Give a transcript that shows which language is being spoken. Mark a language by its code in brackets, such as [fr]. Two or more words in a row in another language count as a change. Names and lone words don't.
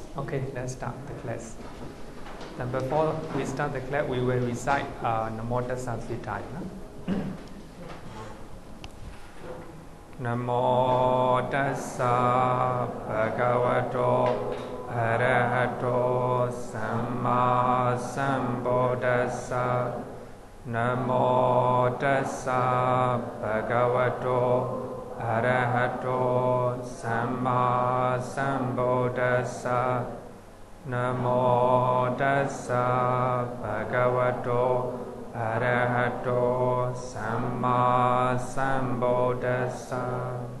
[en] Okay, let's start the class. And before we start the class, we will recite [pi] Namo Tassa [en] 3 times. [pi] Namo Tassa Bhagavato Arahato Samma Sambuddhassa. Namo Tassa Bhagavato Arahato Samma Sambuddhassa. Namo Tassa Bhagavato Arahato Samma Sambuddhassa.